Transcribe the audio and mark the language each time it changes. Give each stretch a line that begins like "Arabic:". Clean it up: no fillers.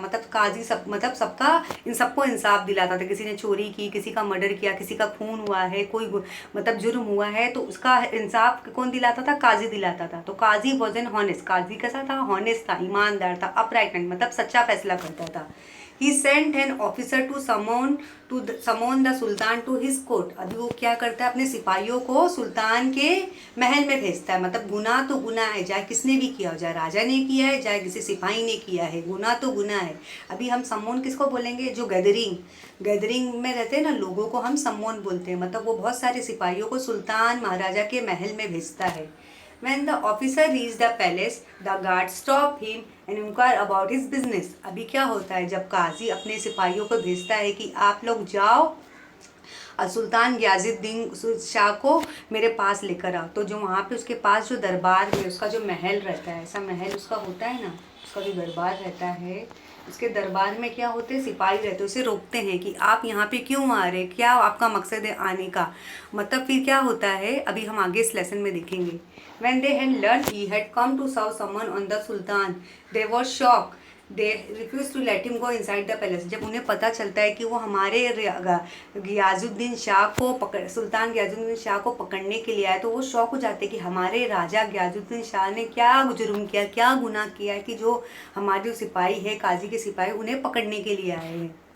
Hindi: मतलब काजी मतलब सबका, इन सबको इंसाफ दिलाता था। किसी ने चोरी की, किसी का मर्डर किया, किसी का खून हुआ है, कोई मतलब जुर्म हुआ है, तो उसका इंसाफ कौन दिलाता था? काजी दिलाता था। तो
English: Qazi was an honest.
Hindi: काजी कैसा था? हॉनेस्ट था, ईमानदार था,
English: upright man
Hindi: मतलब सच्चा फैसला करता था।
English: He sent an officer to summon the sultan to his court।
Hindi: अभी वो क्या करता है? अपने सिपाहियों को सुल्तान के महल में भेजता है। मतलब गुनाह तो गुनाह है, चाहे किसने भी किया हो, चाहे राजा ने किया है, चाहे किसी सिपाही ने किया है, गुनाह तो गुनाह है। अभी हम सम्मोन किसको बोलेंगे? जो गैदरिंग में रहते हैं ना लोगों को हम सम्मोन बोलते हैं। मतलब वो बहुत सारे सिपाहियों को सुल्तान महाराजा के महल में भेजता है।
English: When the officer reached the palace, the guard stopped him and inquired about his business।
Hindi: अभी क्या होता है? जब काजी अपने सिपाहियों को भेजता है कि आप लोग जाओ सुल्तान गियाजुद्दीन शाह को मेरे पास लेकर आओ, तो जो वहाँ पे उसके पास जो दरबार में उसका जो महल रहता है, ऐसा महल उसका होता है ना, उसका जो दरबार रहता है, उसके दरबार में क्या होते हैं? सिपाही रहते हैं। उसे रोकते हैं कि आप यहाँ पे क्यों आ रहे, क्या आपका मकसद है आने का? मतलब फिर क्या होता है, अभी हम आगे इस लेसन में देखेंगे।
English: When they had learned he had come to serve someone on the sultan, they were shocked। They refused to let him go inside the palace।
Hindi: जब उन्हें पता चलता है कि वो हमारे गियाजुद्दीन शाह को सुल्तान गियाजुद्दीन शाह को पकड़ने के लिए आए, तो वो शौक हो जाते हैं कि हमारे राजा गियाजुद्दीन शाह ने क्या जुर्म किया, क्या गुनाह किया है कि जो हमारे जो सिपाही है, काजी के सिपाही, उन्हें पकड़ने के लिए आए हैं।